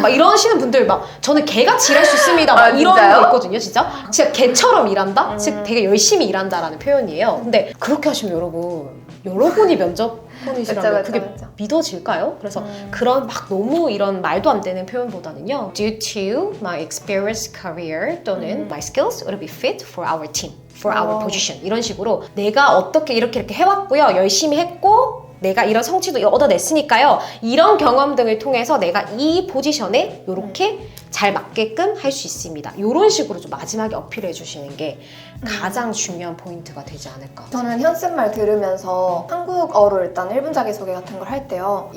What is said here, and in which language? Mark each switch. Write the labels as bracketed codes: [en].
[ko] 막 이러시는 분들 막 저는 개같이 일할 수 있습니다. 막 이런 진짜요? 거 있거든요. 진짜 개처럼 일한다? 즉 되게 열심히 일한다라는 표현이에요. 근데 그렇게 하시면 여러분이 면접분이시라면 그쵸, 그게 그쵸. 믿어질까요? 그래서 그런 막 너무 이런 말도 안 되는 표현보다는요. [en] Due to my experience, career 또는 my skills would be fit for our team, for our position [ko] 이런 식으로 내가 어떻게 이렇게 해왔고요. 열심히 했고 내가 이런 성취도 얻어냈으니까요. 이런 경험 등을 통해서 내가 이 포지션에 이렇게 잘 맞게끔 할 수 있습니다. 이런 식으로 좀 마지막에 어필해 주시는 게 가장 중요한 포인트가 되지 않을까. 저는 현쌤 말 들으면서 한국어로 일단 1분 자기소개 같은 걸 할 때요.